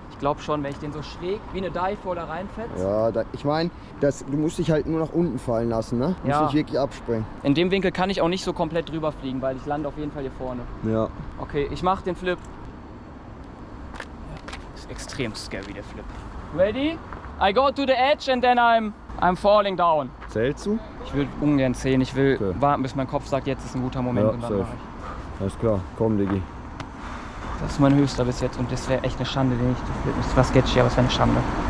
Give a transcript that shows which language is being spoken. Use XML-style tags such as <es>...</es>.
<de>Ich glaube schon, wenn ich den so schräg wie eine Dive da reinfetze. Ja, ich meine, du musst dich halt nur nach unten fallen lassen, ne? Du musst Ja. nicht wirklich abspringen. In dem Winkel kann ich auch nicht so komplett drüber fliegen, weil ich lande auf jeden Fall hier vorne. Ja. Okay, ich mach den Flip. Ist extrem scary, der Flip.</de> <en>Ready? I go to the edge and then I'm falling down.</en> <de>Zählst du? Ich will ungern zählen, ich will Okay. warten, bis mein Kopf sagt, jetzt ist ein guter Moment Ja, und dann safe. mache ich. Alles klar, komm, Diggi. Das ist mein höchster bis jetzt und das wäre echt eine Schande, den ich zu flippen. Das war sketchy, aber es wäre eine Schande.</de>